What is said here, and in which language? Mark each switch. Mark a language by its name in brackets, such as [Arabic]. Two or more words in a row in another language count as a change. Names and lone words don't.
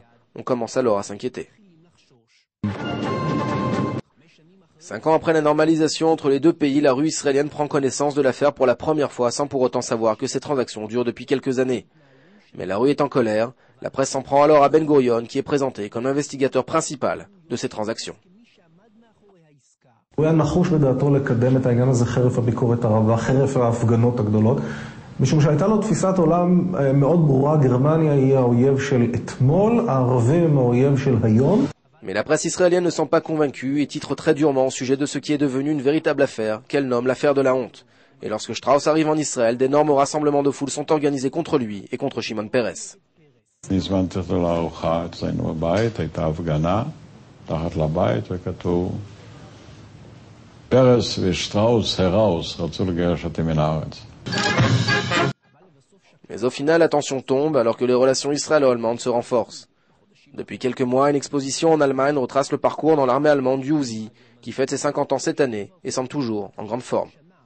[French] On commence alors à s'inquiéter. 5 ans après la normalisation entre les deux pays, la rue israélienne prend connaissance de l'affaire pour la première fois sans pour autant savoir que ces transactions durent depuis quelques années. Mais la rue est en colère, la presse s'en prend alors à Ben Gurion qui est présenté comme investigateur principal de ces transactions. [Hebrew] הוא היה נחוש בדעתו לקדם את העניין הזה חרף הביקורת הרבה, חרף ההפגנות הגדולות, משום שהייתה לו תפיסת עולם מאוד ברורה, גרמניה היא האויב של אתמול, הערבים הם האויב של היום. [French] Mais la presse israélienne ne semble pas convaincue et titre très durement au sujet de ce qui est devenu une véritable affaire, qu'elle nomme l'affaire de la honte. Et lorsque Strauss arrive en Israël, d'énormes rassemblements de foule sont organisés contre lui et contre Shimon Peres. [Hebrew] הזמנתי אותו לארוחה אצלנו בבית, הייתה הפגנה, תחת לבית וכתוב פרס ושטראוס הראוס רצו לגרש אותי מן הארץ. [French] Mais au final, la tension tombe alors que les relations israélo-allemandes se renforcent. Depuis quelques mois, une exposition en Allemagne retrace le parcours dans l'armée allemande du Uzi, qui fête ses 50 ans cette année et semble toujours en grande forme.